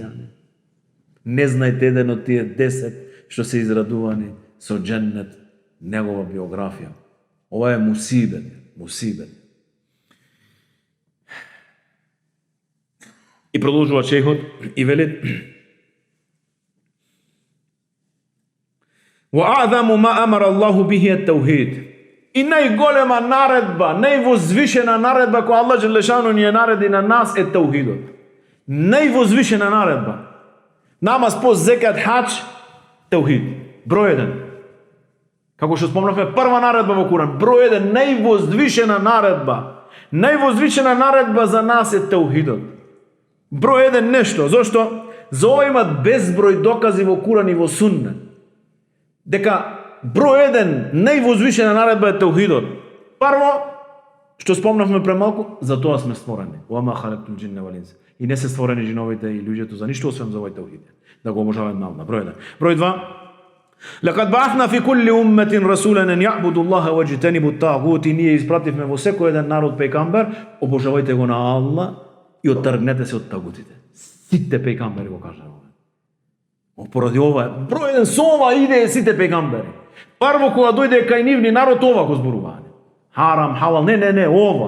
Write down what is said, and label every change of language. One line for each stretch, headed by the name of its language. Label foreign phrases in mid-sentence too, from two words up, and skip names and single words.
Macedonian: Не знаете еден од тие 10 што се израдувани со џеннет, негова биографија. Ова е мусибет. И продолжува шейхот и вели:
Arabic: وَأَعْظَمُ مَا أَمَرَ اللَّهُ بِهِ التَّوْحِيدُ.
Macedonian: И најголема наредба, највозвишена наредба која Аллах џелешану ни ја нареди на нас е таухидот. највозвишена наредба. Намаз, пост, зекат, хаџ, теухид. Број 1. Како што спомнавме, прва наредба во Куран. Број 1, највозвишена наредба. Највозвишена наредба за нас е теухидот. Број 1 нешто. Зошто? За ова имат безброј докази во Куран и во Суннет. Дека број 1 највозвишена наредба е теухидот. Прво, што спомнавме премалку, за тоа сме створени.
Arabic: وما خلقت الجن والإنس.
Macedonian: И не се створени джиновите и луѓето за ништо освен за овој теухид. Да го обожаваме на број 1. Број 2.
Arabic: لقد بعثنا في كل أمة رسولا أن يعبدوا الله واجتنبوا الطاغوت.
Macedonian: И ние испративме во секој еден народ пејгамбер, обожавајте го на Аллах и оттргнете се од тагутите. Сите пејгамбери го кажа ова. Поради ова, број 1 со ова иде сите пејгамбери. Прво кога дојде кај нивни народ ова го зборување. Харам, халал, не, ова.